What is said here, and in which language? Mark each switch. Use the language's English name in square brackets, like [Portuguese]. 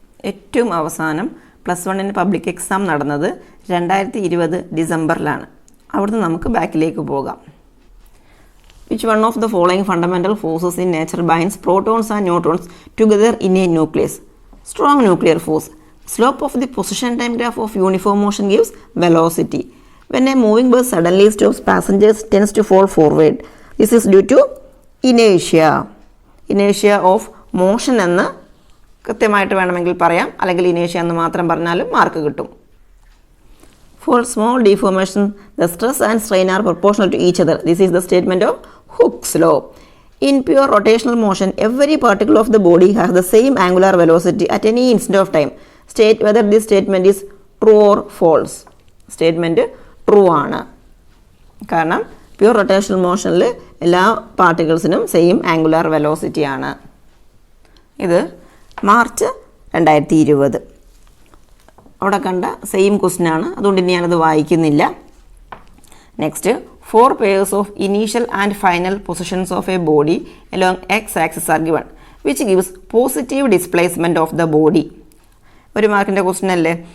[Malayalam] ഏറ്റവും അവസാനം plus 1 public exam നടന്നത് 2020 ഡിസംബറിലാണ്. അവിടുന്ന് നമുക്ക് ബാക്കിലേക്ക് പോകാം. [English] Which one of the following fundamental forces in nature binds protons and neutrons together in a nucleus? Strong nuclear force. Slope of the position time graph of uniform motion gives velocity. When a moving bus suddenly stops, passengers tends to fall forward. This is due to inertia. Inertia of motion [Malayalam] എന്ന് കൃത്യമായിട്ട് വേണമെങ്കിൽ പറയാം, അല്ലെങ്കിൽ inertia എന്ന് മാത്രം പറഞ്ഞാലും mark കിട്ടും. [English] For small deformation, the stress and strain are proportional to each other. This is the statement of Hooke's law. In pure rotational motion, every particle of the body has the same angular velocity at any instant of time. State whether this statement is true or false. Statement true ആണ്. [Malayalam] കാരണം pure rotational മോഷനിൽ എല്ലാ പാർട്ടിക്കിൾസിനും same angular velocity ആണ്. ഇത് March 2020 അവിടെ കണ്ട same question ആണ്. അതുകൊണ്ട് ഇനി ഞാനത് വായിക്കുന്നില്ല. [English] Next, 4 pairs of initial and final positions of a body along x-axis are given, which gives positive displacement of the body. [Malayalam] 1 മാർക്കിൻ്റെ ക്വസ്റ്റ്യൻ അല്ലേ.